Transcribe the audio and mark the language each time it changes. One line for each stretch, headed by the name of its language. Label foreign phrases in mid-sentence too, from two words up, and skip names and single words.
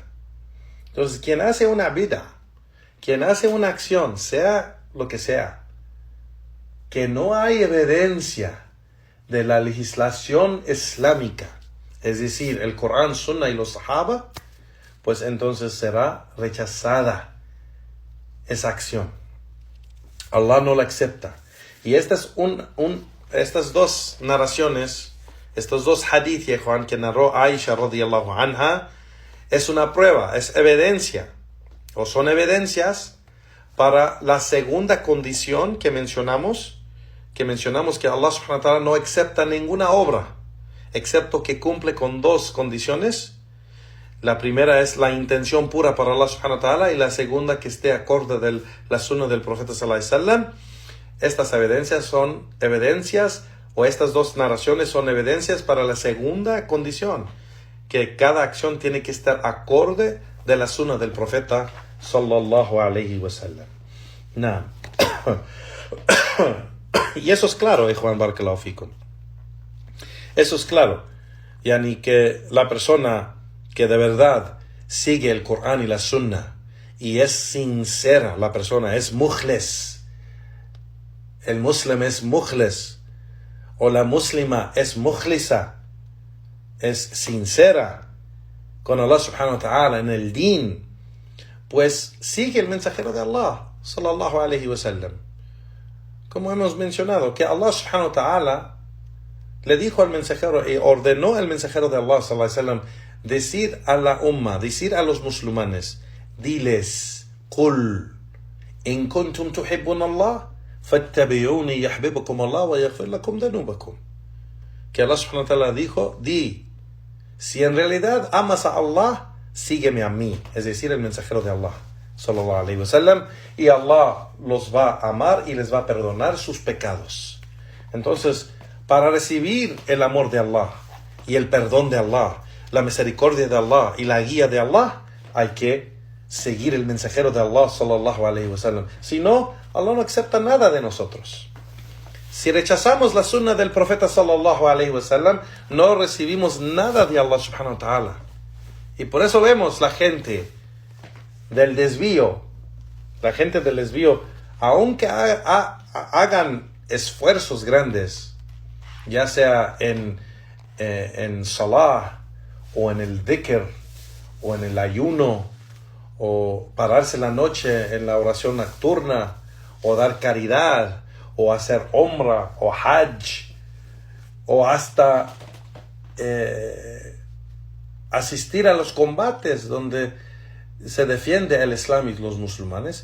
Spanish: Entonces, quien hace una bid'a, quien hace una acción, sea lo que sea, que no hay evidencia de la legislación islámica, es decir, el Corán, Sunna y los Sahaba, pues entonces será rechazada esa acción. Allah no la acepta. Y estas dos narraciones, estos dos hadith, Juan, que narró Aisha
Arabic: رضي الله عنها,
Spanish: es una prueba, es evidencia, o son evidencias para la segunda condición que mencionamos que Allah
Arabic: سبحانه وتعالى
Spanish: no acepta ninguna obra, excepto que cumple con dos condiciones. La primera es la intención pura para Allah
Arabic: سبحانه وتعالى,
Spanish: y la segunda que esté acorde de la sunna del profeta
Arabic: صلى الله عليه وسلم.
Spanish: Estas evidencias son evidencias, o estas dos narraciones son evidencias para la segunda condición, que cada acción tiene que estar acorde de la sunna del profeta
Arabic: صلى الله عليه وسلم.
Spanish: Nah. Y eso es claro, Juan
Arabic: بارك الله فيكم.
Spanish: Eso es claro. Yani que la persona que de verdad sigue el Corán y la sunna y es sincera, la persona es mukhlis. El muslim es mukhlis. O la muslima es mukhlisa. Es sincera con Allah
Arabic: سبحانه وتعالى
Spanish: en el din. Pues sigue el mensajero de Allah
Arabic: صلى الله عليه وسلم.
Spanish: Como hemos mencionado, que Allah
Arabic: سبحانه وتعالى
Spanish: le dijo al mensajero y ordenó al mensajero de Allah
Arabic: صلى الله عليه وسلم
Spanish: decir a la umma, decir a los musulmanes, diles,
Arabic: قل إن كنتم تحبون الله فاتبعوني يحببكم الله ويغفر لكم ذنوبكم.
Spanish: Que Allah
Arabic: سبحانه وتعالى
Spanish: dijo, di, si en realidad amas a Allah, sígueme a mí, es decir, el mensajero de Allah
Arabic: صلى الله عليه وسلم,
Spanish: y Allah los va a amar y les va a perdonar sus pecados. Entonces, para recibir el amor de Allah y el perdón de Allah, la misericordia de Allah y la guía de Allah, hay que seguir el mensajero de Allah
Arabic: صلى الله عليه وسلم.
Spanish: Si no, Allah no acepta nada de nosotros. Si rechazamos la sunna del profeta
Arabic: صلى الله عليه وسلم,
Spanish: no recibimos nada de Allah
Arabic: سبحانه وتعالى.
Spanish: Y por eso vemos la gente del desvío, aunque hagan esfuerzos grandes, ya sea en salah, o en el dhikr, o en el ayuno, o pararse la noche en la oración nocturna, o dar caridad, o hacer umrah, o hajj, o hasta asistir a los combates donde se defiende el Islam y los musulmanes.